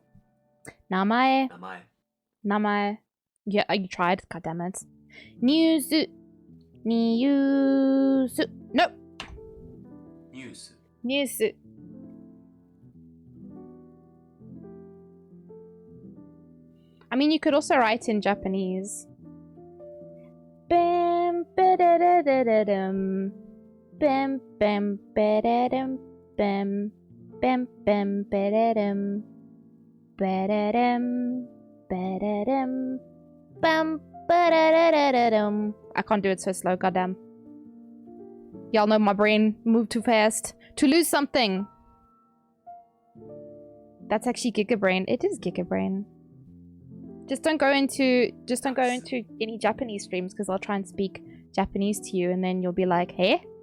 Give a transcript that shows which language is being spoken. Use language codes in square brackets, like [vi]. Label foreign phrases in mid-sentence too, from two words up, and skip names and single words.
[en] Namae. Yeah, you tried? God damn it. News. News. Nope. News. News. I mean, you could also write in Japanese. Bam, ba-da-da-da-da-dum. Bam, bam, ba-da-dum. Bam, bam, bam, ba-da-dum. Ba-da-dum. Ba-da-dum. Bam, ba-da-da-da-da-dum. I can't do it so slow, goddamn. Y'all know my brain moved too fast. To lose something. That's actually Giga Brain. It is Giga Brain. Just don't go into any Japanese streams because I'll try and speak Japanese to you and then you'll be like, hey?